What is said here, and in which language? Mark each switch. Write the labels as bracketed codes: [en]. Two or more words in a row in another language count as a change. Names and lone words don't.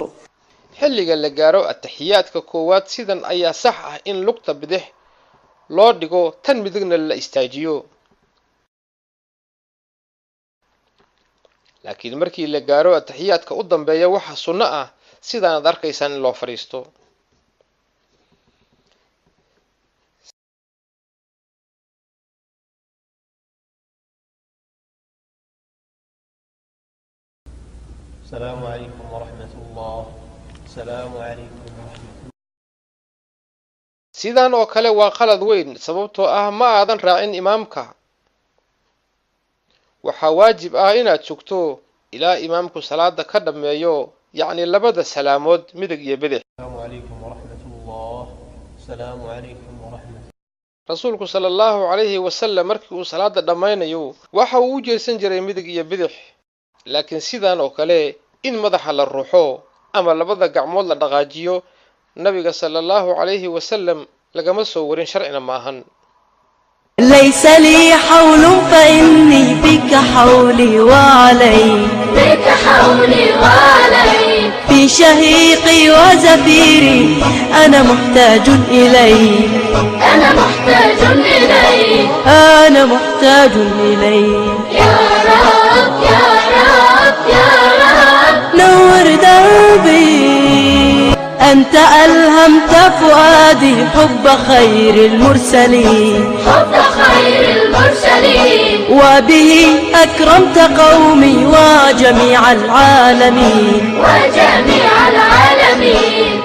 [so] xilliga la gaaro ataxiyaadka koowaad sidan ayaa sax ah in lugta bidix loo dhigo tan midigna la istaajiyo. laakiin markii la gaaro ataxiyaadka u dambeeya waxa sunno ah sidaan aad arkaysaan in loo fariisto. [ar] السلام عليكم ورحمة الله. السلام عليكم ورحمة الله. [so] sidaan oo kale waa qalad weyn sababtoo ah ma aadan raacin imaamka. waxaa waajib ah inaad sugto ilaa imaamku salaada ka dhameeyo, yacni labada salaamood midig iyo bidix. [ar] السلام عليكم ورحمة الله. السلام عليكم ورحمة الله. [so] rasuulku [ar] صلى الله عليه وسلم [so] markii uu salaada dhammaynayo waxa uu u jeesan jiray midig iyo bidix. laakiin sidaan oo kale in madaxa la ruuxo ama labada gacmood la dhaqaajiyo nabiga [ar] صلى الله عليه وسلم [so] lagama soo warin sharcina maahan. [ar] ليس لي حول فإني بك حولي وعلي في شهيقي وزفيري أنا محتاج إليك أنا محتاج إليك يا رب يا رب يا رب نور دربي أنت ألهمت فؤادي حب خير المرسلين وبه أكرمت قومي وجميع العالمين